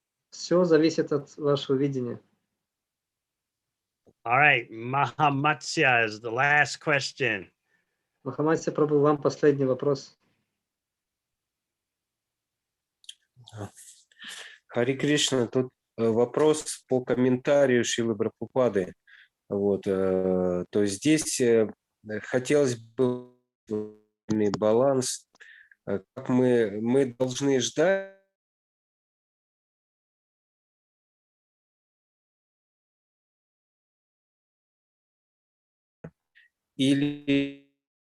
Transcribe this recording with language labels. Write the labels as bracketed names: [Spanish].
[Russian] Все зависит от вашего видения. [English] All right, Mahamatsya is the last question. [Russian] Махаматья Прабху, вам последний вопрос. Хари Кришна, тут вопрос по комментарию Шрилы Прабхупады. Вот, то есть здесь хотелось бы баланс, как мы должны ждать или